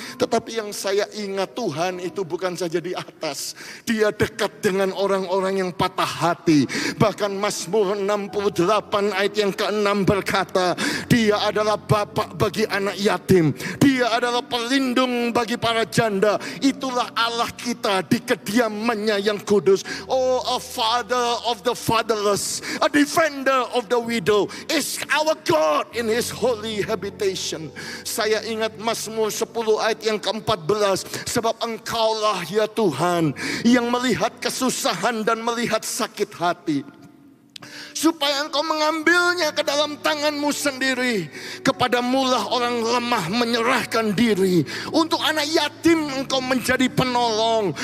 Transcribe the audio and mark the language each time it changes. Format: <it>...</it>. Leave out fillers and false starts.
<id>Tetapi yang saya ingat, Tuhan itu bukan saja di atas. Dia dekat dengan orang-orang yang patah hati. Bahkan Mazmur 68 ayat yang ke-6 berkata, Dia adalah bapak bagi anak yatim. Dia adalah pelindung bagi para janda. Itulah Allah kita di kediamannya yang kudus.</id> <en>Oh, a father of the fatherless, a defender of the widow is our God in his holy habitation.</en> <id>Saya ingat Mazmur 10 ayat yang ke-14, sebab engkaulah ya Tuhan yang melihat kesusahan dan melihat sakit hati, supaya engkau mengambilnya ke dalam tanganmu sendiri. Kepadamulah orang lemah menyerahkan diri. Untuk anak yatim engkau menjadi penolong.</id>